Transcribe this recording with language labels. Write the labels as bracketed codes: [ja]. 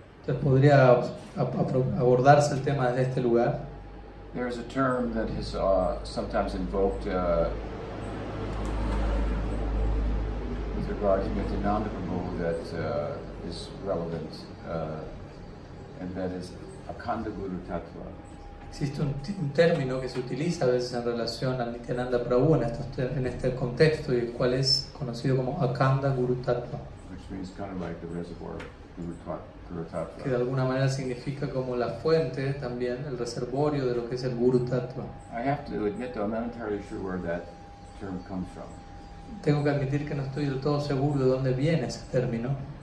[es] Entonces podría abordarse el tema desde este lugar. [en] There is a term that is sometimes invoked with regard to Nityananda Prabhu that is relevant, and that is Akhanda Guru Tattva. [es] Existe un término que se utiliza a veces en relación al Nityananda Prabhu en este contexto, y el cual es conocido como Akhanda Guru Tattva, [en] Which means kind of like the reservoir Guru Tattva. [es] que de alguna manera significa como la fuente, también el reservorio de lo que es el Guru Tattva. [en] I have to admit, though, I'm not entirely sure where that term comes from. [es] Tengo que admitir que no estoy del todo seguro de dónde viene ese término.